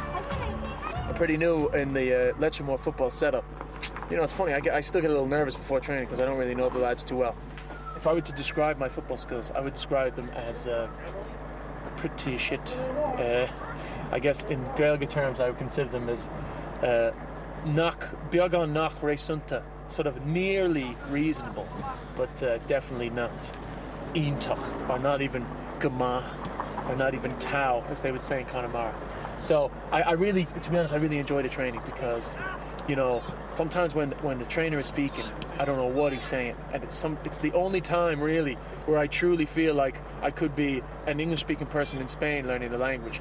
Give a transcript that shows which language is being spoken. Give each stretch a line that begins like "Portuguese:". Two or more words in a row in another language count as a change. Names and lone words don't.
English: I'm pretty new in the Letchmore football setup. You know, it's funny, I still get a little nervous before training because I don't really know the lads too well. If I were to describe my football skills, I would describe them as pretty shit. I guess in Gaeilge terms, I would consider them as
Irish: beagán nach réasúnta,
English: sort of nearly reasonable, but definitely not iontach, or not even gama, or not even tau, as they would say in Connemara. So I really, to be honest, I really enjoy the training because, you know, sometimes when the trainer is speaking, I don't know what he's saying, and it's the only time really where I truly feel like I could be an English-speaking person in Spain learning the language.